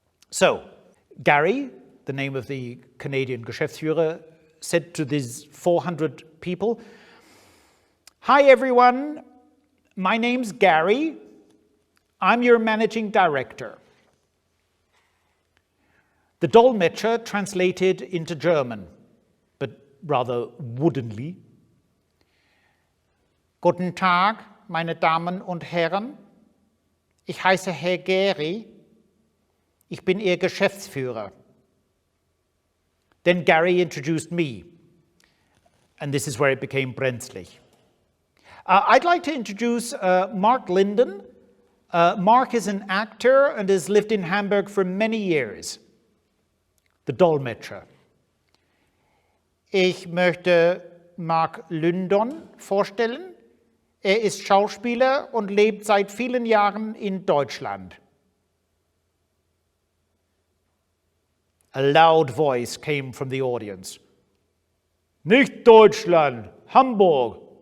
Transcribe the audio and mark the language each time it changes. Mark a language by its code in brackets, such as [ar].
[en] So, Gary, the name of the Canadian Geschäftsführer, said to these 400 people, "Hi everyone, my name's Gary. I'm your managing director." The Dolmetscher translated into German, but rather woodenly. [de] "Guten Tag, meine Damen und Herren. Ich heiße Herr Gary. Ich bin Ihr Geschäftsführer." [en] Then Gary introduced me, and this is where it became brenzlig. I'd like to introduce Mark Linden. Mark is an actor and has lived in Hamburg for many years. The Dolmetscher. [de] "Ich möchte Mark Linden vorstellen. Er ist Schauspieler und lebt seit vielen Jahren in Deutschland." [en] A loud voice came from the audience. [de] "Nicht Deutschland, Hamburg.